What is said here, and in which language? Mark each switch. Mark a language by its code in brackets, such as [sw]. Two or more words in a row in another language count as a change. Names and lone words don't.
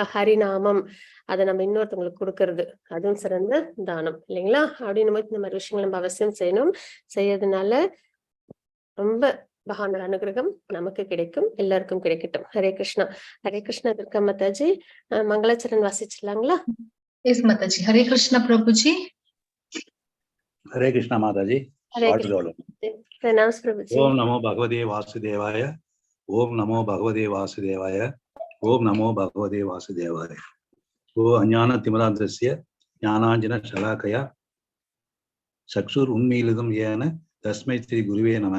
[ta] ஹரிநாமம் அதை நம்ம இன்னொருத்தவங்களுக்கு கொடுக்கறது, அதுவும் சிறந்த தானம் இல்லைங்களா? அப்படின்னு போது இந்த மாதிரி விஷயங்கள் நம்ம அவசியம் செய்யணும். செய்யறதுனால ரொம்ப பகவானோட அனுகிரகம் நமக்கு கிடைக்கும், எல்லாருக்கும் கிடைக்கட்டும். ஹரே கிருஷ்ணா. ஹரே கிருஷ்ணா. துர்கா மாதாஜி மங்களச்சரன் வாசிச்சிடலாங்களா? எஸ் மாதாஜி. ஹரே கிருஷ்ணா பிரபுஜி. [hi] हरे कृष्णा माता जी. हरे कृष्ण. प्रणाम प्रभुजी. [sa] ओम नमो भगवते वासुदेवाय. ओम नमो भगवते वासुदेवाय. ओम नमो भगवते वासुदेवाय. ओ अज्ञानतिमिरान्धस्य ज्ञानाञ्जनशलाकया चक्षुरुन्मीलितं येन तस्मै श्री गुरुवे नमः.